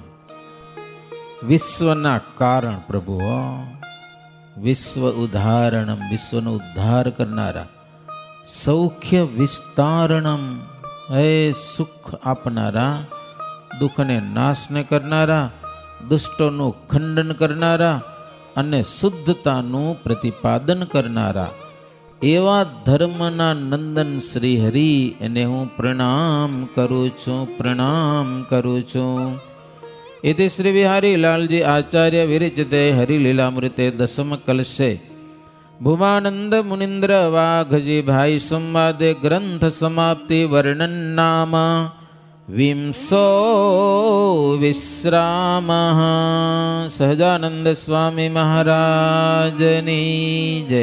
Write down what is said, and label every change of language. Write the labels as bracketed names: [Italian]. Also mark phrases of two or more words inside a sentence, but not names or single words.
[Gujarati] વિશ્વના કારણ પ્રભુ, [Sanskrit] વિશ્વ ઉદ્ધારણમ, [Gujarati] વિશ્વનો ઉદ્ધાર કરનારા, [Sanskrit] સૌખ્ય વિસ્તારણમ, [Gujarati] હે સુખ આપનારા, દુઃખને નાશને કરનારા, દુષ્ટોનું ખંડન કરનારા અને શુદ્ધતાનું પ્રતિપાદન કરનારા એવા ધર્મના નંદન શ્રી હરિ, એને હું પ્રણામ કરું છું, પ્રણામ કરું છું. [Sanskrit] इति श्री विहारी लालजी आचार्य विरचिते हरिलीलामृते 10 कलशे ભૂમાનંદ મુનિન્દ્ર વાઘજી ભાઈ સંવાદે ગ્રંથ સમાપ્તિ વર્ણન નામ વિંસો વિશ્રામ. [Gujarati] સહજાનંદ સ્વામી મહારાજની જય.